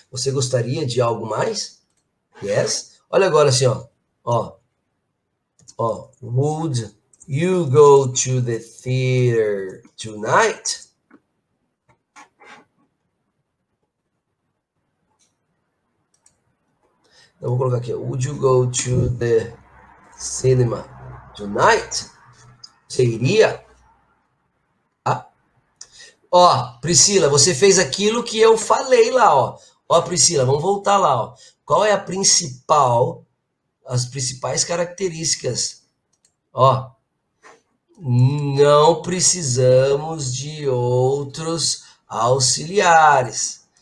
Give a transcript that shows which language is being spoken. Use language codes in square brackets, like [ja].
[pt] Você gostaria de algo mais? Yes. Olha agora assim, ó. Ó. [en] Would you go to the theater tonight? [pt] Eu vou colocar aqui. [en] Would you go to the cinema tonight? [pt] Você iria? Ó, Priscila, você fez aquilo que eu falei lá, ó. Ó, Priscila, vamos voltar lá, ó. Qual é as principais características? Ó, não precisamos de outros auxiliares.